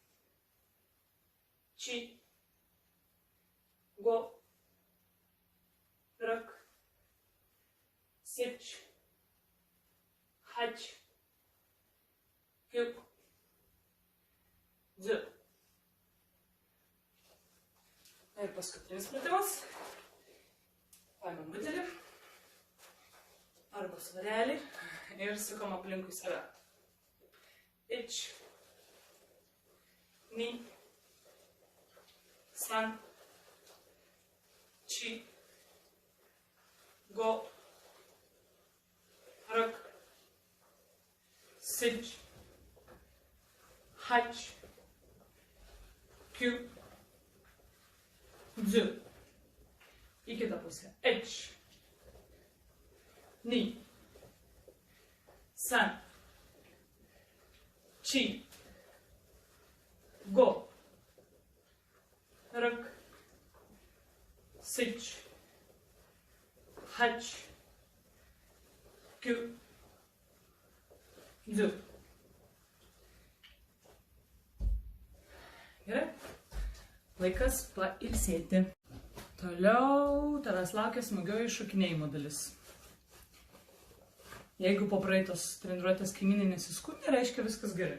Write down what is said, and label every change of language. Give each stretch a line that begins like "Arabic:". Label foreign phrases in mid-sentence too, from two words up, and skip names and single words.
Japanese: Či. Go. Rak. Sič. Hač. Q. Dzu.
Lithuanian: Ir paskutinis pratimas. Paimam butelį arba svarelį ir sukam aplinkui save.
Japanese: Ič. Ni. San. Či. Go. Rak. Sič. Hač. Q. Dzu.
Lithuanian: Į kitą pusę.
Japanese: H. Ni. San. Chi. Go. Rak. Sich. Hach. Kyu. Du.
Lithuanian: Gerai? Laikas pailsėti. Toliau tavęs laukia smagioji šokinėjimo dalis. Jeigu po praeitos treniruotės kaimynai nesiskundė, reiškia viskas gerai.